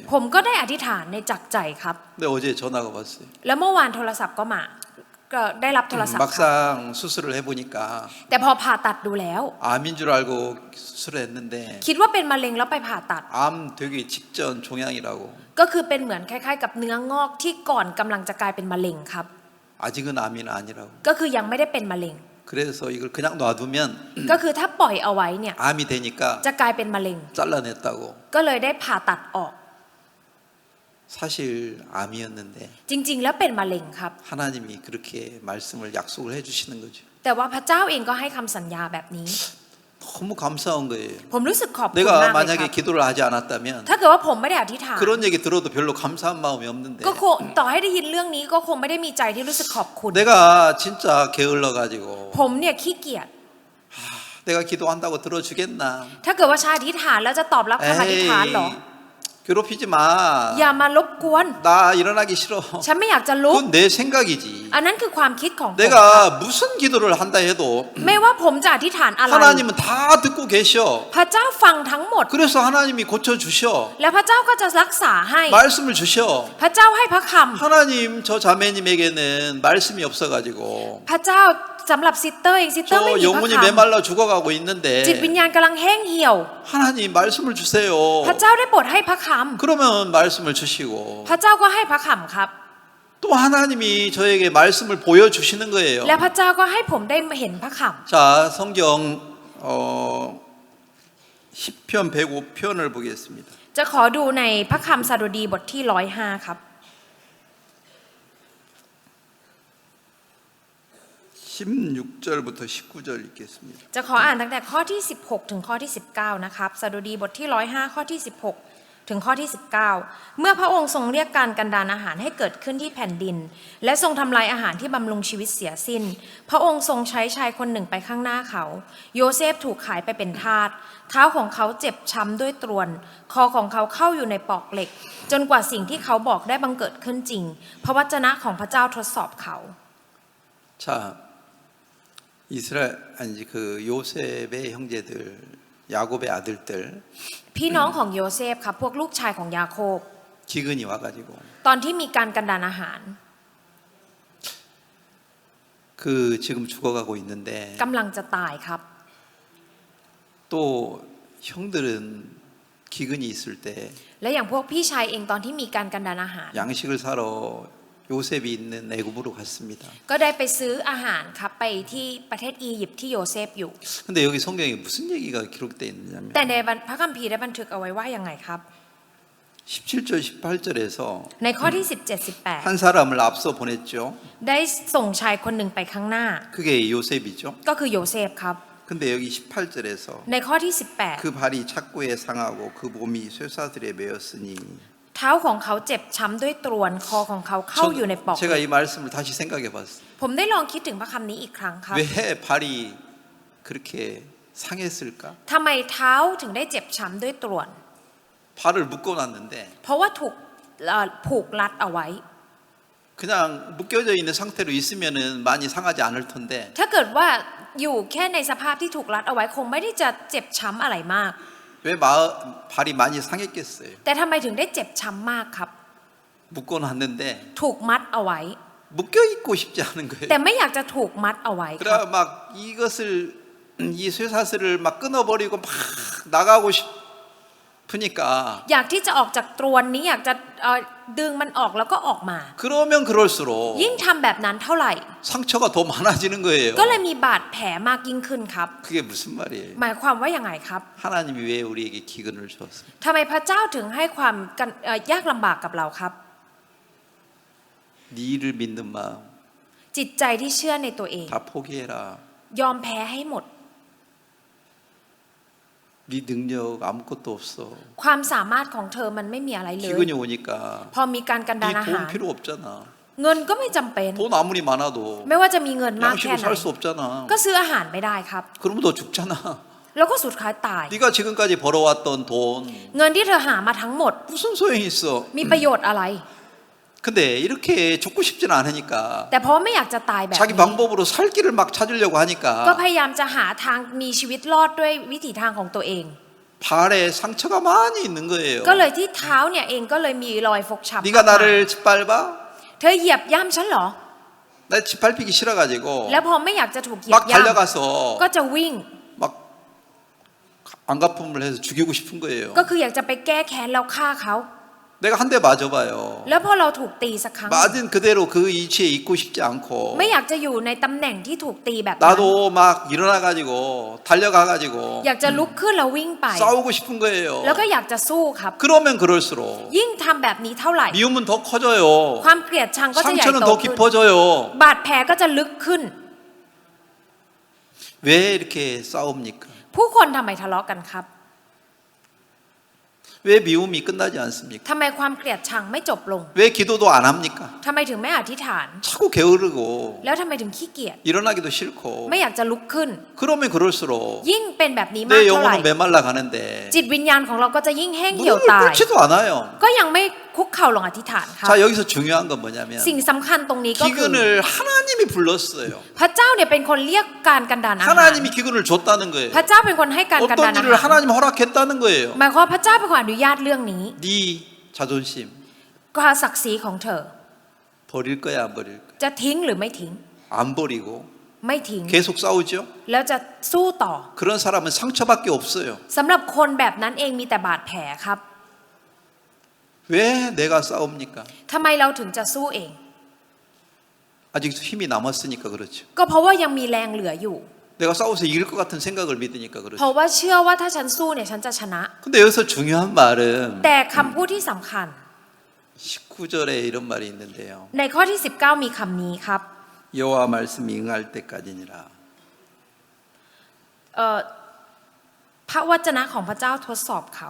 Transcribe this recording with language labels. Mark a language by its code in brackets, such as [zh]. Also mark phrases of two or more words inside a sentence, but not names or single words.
[th] ผมก็ได้อธิษฐานในจักใจครับ [ko] 근데 어제 전화가 왔어요. [th] แล้วเมื่อวานโทรศัพท์ก็มาก็ได้รับโทรศัพท์ครับ [ko] 막상 수술을 해보니까 [th] แต่พอผ่าตัดดูแล้ว [ko] 암인 줄 알고 수술을 했는데 [th] คิดว่าเป็นมะเร็งแล้วไปผ่าตัด [ko] 암 되기 직전 종양이라고. [th] ก็คือเป็นเหมือนคล้ายๆ กับเนื้องอกที่ก่อนกำลังจะกลายเป็นมะเร็งครับ [ko] 아직은 암이 아니라고. [th] ก็คือยังไม่ได้เป็นมะเร็ง [ko] 그래서 이걸 그냥 놔두면 [th] ก็คือถ้าปล่อยเอาไว้เนี่ย [ko] 암이 되니까 [th] จะกลายเป็นมะเร็ง [ko] 잘라냈다고. [th] ก็เลยได้ผ่าตัดออก [ko] 사실 암이었는데 [th] จริงๆ แล้วเป็นมะเร็งครับ [ko] 하나님이 그렇게 말씀을 약속을 해주시는 거죠. [th] แต่ว่าพระเจ้าเองก็ให้คำสัญญาแบบนี้ [ko] 너무 감사한 거예요. [th] ผมรู้สึกขอบคุณ [ko] 내가 [th] มากเลยค [ko] 만약에 [th] รับ [ko] 기도를 하지 않았다면 [th] ถ้าเกิดว่าผมไม่ได้อธิษฐาน [ko] 그런 얘기 들어도 별로 감사한 마음이 없는데 [th] ก็คงต่อให้ได้ยินเรื่องนี้ก็คงไม่ได้มีใจที่รู้สึกขอบคุณ [ko] 내가 진짜 게을러 가지고 [th] ผมเนี่ยขี้เกียจ [ko] 내가 기도한다고 들어주겠나? [th] ถ้าเกิดว่าชาอธิษฐานแล้วจะตอบรับคำอธิษฐานเหรอ [ko] 괴롭히지 마. [th] อย่ามารบกวน [ko] 나 일어나기 싫어. [th] ฉันไม่อยากจะลุก [ko] 그건 내 생각이지. [th] อันนั้นคือความคิดของผม [ko] 내가 무슨 기도를 한다 해도 [th] ไม่ว่าผมจะอธิษฐานอะไร [ko] 하나님은 다 듣고 계셔. [th] พระเจ้าฟังทั้งหมด [ko] 그래서 하나님이 고쳐 주셔. [th] และพระเจ้าก็จะรักษาให้ [ko] 말씀을 주셔. [th] พระเจ้าให้พระค [ko] 하나님 저 자매님에게는 말씀이 없어 가지고 [th] ำพระเจ้าสำหรับซิสเตอร์เองซิสเตอร์ไม่ [ko] 저 [th] มีพระ [ko] 영혼이 [th] คำ [ko] 메말라 죽어가고 있는데 [th] จิตวิญญาณกำลังแห้งเหี่ยว [ko] 하나님 말씀을 주세요. [th] พระเจ้าได้โปรดให้พระค [ko] 그러면 말씀을 주시고 [th] ำพระเจ้าก็ให้พระคำครับ [ko] 또 하나님이 저에게 말씀을 보여주시는 거예요. [th] และพระเจ้าก็ให้ผมได้เห็นพระค [ko] 자, 성경 10편 105편을 보겠습니다. [th] ำจะขอดูในพระคำสดุดีบทที่105ครับ [ko] 16절부터 19절 읽겠습니다. [th] จะขออ่านตั้งแต่ข้อที่16ถึงข้อที่19นะครับสดุดีบทที่105ข้อที่16ถึงข้อที่19เมื่อพระองค์ทรงเรียกการกันดานอาหารให้เกิดขึ้นที่แผ่นดินและทรงทำลายอาหารที่บำรุงชีวิตเสียสิ้นพระองค์ทรงใช้ชายคนหนึ่งไปข้างหน้าเขาโยเซฟถูกขายไปเป็นทาสเท้าของเขาเจ็บช้ำด้วยตรวนคอของเขาเข้าอยู่ในปอกเหล็กจนกว่าสิ่งที่เขาบอกได้บังเกิดขึ้นจริงพระวจนะของพระเจ้าทดสอบเขา [ko] 자, 이스라엘 아니 그 요셉의 형제들, 야곱의 아들들 [th] พี่น้องของโยเซฟครับพวกลูกชายของยาโคบ [ko] 기근이 와가지고 [th] ตอนที่มีการกันดานอาหาร [ko] 그 지금 죽어가고 있는데 [th] กำลังจะตายครับ [ko] 또 형들은 기근이 있을 때 [th] และอย่างพวกพี่ชายเองตอนที่มีการกันดานอาหาร [ko] 양식을 사러 요셉이 있는 애굽으로 갔습니다. [th] ก็ได้ไปซื้ออาหารครับไปที่ประเทศอียิปต์ที่โยเซฟอยู่ [ko] 근데 여기 성경에 무슨 얘기가 기록되어 있느냐면 [th] แต่ในพระคัมภีร์ได้บันทึกเอาไว้ว่ายังไงครับ [ko] 17절 18절에서 [th] ในข้อที่17 [ko] 한 사람을 앞서 보냈죠. [th] 18 ได้ส่งชายคนหนึ่งไปข้างหน้า [ko] 그게 요셉이죠. [th] ก็คือโยเซฟครับ [ko] 근데 여기 18절에서 [th] ในข้อที่ [ko] 그 발이 착고에 상하고 그 몸이 쇠사슬에 매였으니 [th] 18เท้าของเขาเจ็บช้ำด้วยตรวนคอของเขาเข้าอยู่ในปอก [ko] 제가 이 말씀을 다시 생각해 봤어요. [th] ผมได้ลองคิดถึงพระคำนี้อีกครั้งครับ [ko] 왜 발이 그렇게 상했을까? [th] ทำไมเท้าถึงได้เจ็บช้ำด้วยตรวน [ko] 발을 묶어 놨는데 [th] เพราะว่าถูกผูกรัดเอาไว้ [ko] 그냥 묶여져 있는 상태로 있으면은 많이 상하지 않을 텐데 [th] ถ้าเกิดว่าอยู่แค่ในสภาพที่ถูกรัดเอาไว้คงไม่ได้จะเจ็บช้ำอะไรมาก [ko] 왜 발이 많이 상했겠어요? [th] แต่ทำไมถึงได้เจ็บช้ำมากครับ [ko] 묶어 놨는데 [th] ถูกมัดเอาไว้ [ko] 묶여 있고 싶지 않은 거예요. [th] แต่ไม่อยากจะถูกมัดเอาไว้ครับ [ko] 그래 막 이것을 이 쇠사슬을 막 끊어버리고 막 나가고 싶으니까 [th] อยากที่จะออกจากตรวนนี้อยากจะดึงมันออกแล้วก็ออกมา [ko] 그러면 그럴수록 [th] ยิ่งทำแบบนั้นเท่าไหร่ [ko] 상처가 더 많아지는 거예요. [th] ก็เลยมีบาดแผลมากยิ่งขึ้นครับ [ko] 그게 무슨 말이에요? [th] หมายความว่ายังไงครับ [ko] 하나님이 왜 우리에게 기근을 주었어요? [th] ทำไมพระเจ้าถึงให้ความยากลำบากกับเราครับ [ko] 네를 믿는 마음 [th] จิตใจที่เชื่อในตัวเอง [ko] 다 포기해라. [th] ยอมแพ้ให้หมด [ko] 네 능력 아무것도 없어. [th] ความสามารถของเธอมันไม่มีอะไรเลย [ko] 기근이 오니까 [th] พอมีการกันดานอา [ko] 네 [th] หาร [ko] 돈 필요 없잖아. [th] เงินก็ไม่จำเป็น [ko] 돈 아무리 많아도 [th] ไม่ว่าจะมีเงินมากแค่ [ko] 양식으로 [th] ไหน [ko] 살 수 없잖아. [th] ก็ซื้ออาหารไม่ได้ครับ [ko] 그러면 너 죽잖아. [th] แล้วก็สุดท้ายตาย [ko] 네가 지금까지 벌어왔던 돈 [th] เงินที่เธอหามาทั้งหมด [ko] 무슨 소용이 있어? [th] มีประโยชน์อะไร [ko] 근데 이렇게 죽고 싶지는 않으니까 [th] แต่เพราะไม่อยากจะตายแบบ [ko] 자기 [th] นี้ [ko] 방법으로 살 길을 막 찾으려고 [th] ก็ [ko] 하니까 [th] พยายามจะหาทางมีชีวิตรอดด้วยวิถีทางของตัวเอง [ko] 발에 상처가 많이 있는 거예요. [th] ก็เลยที่เท้าเนี่ยเองก็เลยมีรอยฟกช้ำ [ko] 네가 나를 짓밟아? [th] เธอเหยียบย่ำฉันเหรอ [ko] 나 짓밟히기 싫어가지고 [th] แล้วพอไม่อยากจะถูกเหยีย [ko] 막 [th] บย่ [ko] 달려가서 [th] ำก็จะวิ่ง [ko] 막 안갚음을 해서 죽이고 싶은 거예요. [th] ก็คืออยากจะไปแก้แค้นแล้วฆ่าเขา [ko] 내가 한 대 맞아봐요. [th] แล้วพอเราถูกตีสักครั้ง [ko] 맞은 그대로 그 위치에 있고 싶지 않고 [th] ไม่อยากจะอยู่ในตำแหน่งที่ถูกตีแบบนั้น [ko] 나도 막 일어나가지고 달려가가지고 [th] อยากจะลุกขึ้นแล้ววิ่งไป [ko] 싸우고 싶은 거예요. [th] แล้วก็อยากจะสู้ครับ [ko] 그러면 그럴수록 [th] ยิ่งทำแบบนี้เท่าไหร่ [ko] 미움은 더 커져요. [th] ความเกลียดชังก็จะใหญ่ [ko] 상처는 [th] โต [ko] 더 [th] ขึ้น [ko] 깊어져요. [th] บาดแผลก็จะลึกขึ้น [ko] 왜 이렇게 싸웁니까? [th] ผู้คนทำไมทะเลาะกันครับ [ko] 왜 미움이 끝나지 않습니까? [th] ทำไมความเกลียดชังไม่จบลง [ko] 왜 기도도 안 합니까? [th] ทำไมถึงไม่อธิษฐาน [ko] 자꾸 게으르고 [th] แล้วทำไมถึงขี้เกียจ [ko] 일어나기도 싫고 [th] ไม่อยากจะลุกขึ้น [ko] 그러면 그럴수록 [th] ยิ่งเป็นแบบนี้มาก [ko] 내 [th] เท่าไหร่ [ko] 영혼은 메말라 가는데 [th] จิตวิญญาณของเราก็จะยิ่งแห้งเหี่ยว [ko] 무릎을 [th] ตาย [ko] 꿇지도 않아요. [th] ก็ยังไม่คุกเข่าลงอธิษฐานครับ [ko] 자 여기서 중요한 건 뭐냐면 [th] สิ่งสำคัญตรงนี้ก็คือ [ko] 기근을 하나님이 불렀어요. [th] พระเจ้าเนี่ยเป็นคนเรียกการกันดานอาหาร [ko] 하나님이 기근을 줬다는 거예요. [th] พระเจ้าเป็นคนให้การกันดาน [ko] 어떤 [th] อา [ko] 일을 [th] หาร [ko] 하나님 허락했다는 거예요. [th] หมายความว่าพระเจ้าเป็นคนอนุญาตเรื่องนี้ [ko] 네 자존심 [th] ก็ศักดิ์ศรีของเธอ [ko] 버릴 거야 안 버릴 거야? [th] จะทิ้งหรือไม่ทิ้ง [ko] 안 버리고 [th] ไม่ทิ้ง [ko] 계속 싸우죠. [th] แล้วจะสู้ต่อ [ko] 그런 사람은 상처밖에 없어요. [th] สำหรับคนแบบนั้นเองมีแต่บาดแผลครับ [ko] 왜 내가 싸웁니까? [th] ทำไมเราถึงจะสู้เอง [ko] 아직 힘이 남았으니까 그렇죠. [th] ก็เพราะว่ายังมีแรงเหลืออยู่ [ko] 내가 싸워서 이길 것 같은 생각을 믿으니까 [th] เพ [ko] 그렇죠. [th] ราะว่าเชื่อว่าถ้าฉันสู้เนี่ยฉันจะชนะ [ko] 근데 여기서 중요한 말은 [th] แต่คำพูดที่สำคัญ [ko] 19절에 이런 말이 있는데요. [th] ในข้อที่ 19 มีคำนี้ครับ [ko] 여호와 말씀이 응할 때까지니라. [th] พระวจนะของพระเจ้าทดสอบเขา